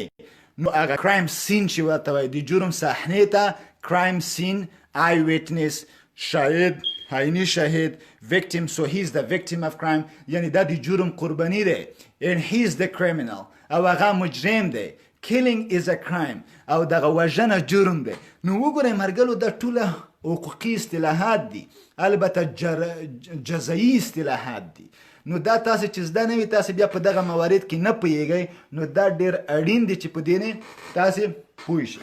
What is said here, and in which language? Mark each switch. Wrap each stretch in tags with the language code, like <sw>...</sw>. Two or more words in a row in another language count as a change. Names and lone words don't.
<ps>نو هغه</ps> <en>crime scene</en> <ps>چې ورته وایي، د جرم صحنې ته</ps> <en>crime scene, eye witness,</en> <ps>شاهد، عیني شاهد،</ps> <en>victim. So he's the victim of crime</en> <ps>یعنی دا د جرم قربانی دی.</ps> <en>and he's the criminal</en> <ps>او هغه مجرم دی.</ps> <en>killing is a crime</en> <ps>او دغه وژنه جرم دی. نو وګورئ مرګلو دا ټوله حقوقي اصطلاحات دي، البته جزایي اصطلاحات دي. نو دا تاسو چې زده نه وي تاسو بیا په دغه موارد کې نه پوهیږئ، نو دا ډېر اړین دی چې په دې نه تاسو پوه شئ.</ps>